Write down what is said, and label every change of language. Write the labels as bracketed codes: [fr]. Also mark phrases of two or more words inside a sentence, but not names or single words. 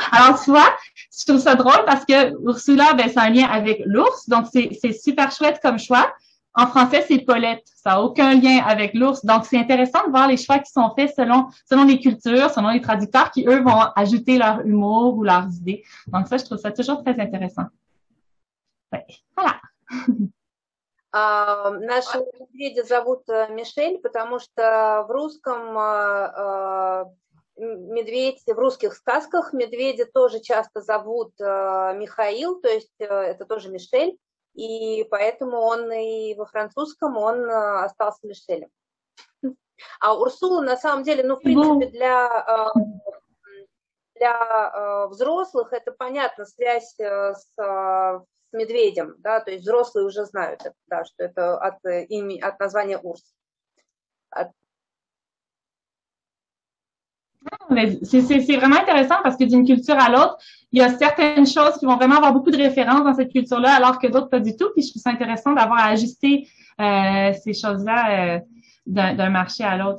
[fr] Alors, tu vois, je trouve ça drôle parce que Ursula, ben, c'est un lien avec l'ours, donc c'est super chouette comme choix. En français, c'est Paulette. Ça n'a aucun lien avec l'ours. Donc, c'est intéressant de voir les choix qui sont faits selon les cultures, selon les traducteurs qui, eux, vont ajouter leur humour ou leurs idées. Donc, ça, je trouve ça toujours très intéressant. Ouais. Voilà. [ru] Нашего медведя зовут Мишель, потому что в русском медведь, в русских сказках медведя тоже часто зовут Михаил, то есть это тоже Мишель, и поэтому он и во французском он остался Мишелем. А Урсула на самом деле, ну, в принципе, для взрослых это понятно, связь с медведем, да, то есть взрослые уже знают это, да, что это от названия Урс. [fr] C'est vraiment intéressant parce que d'une culture à l'autre, il y a certaines choses qui vont vraiment avoir beaucoup de références dans cette culture-là, alors que d'autres pas du tout. Puis je trouve ça intéressant d'avoir à ajuster ces choses-là d'un marché à l'autre.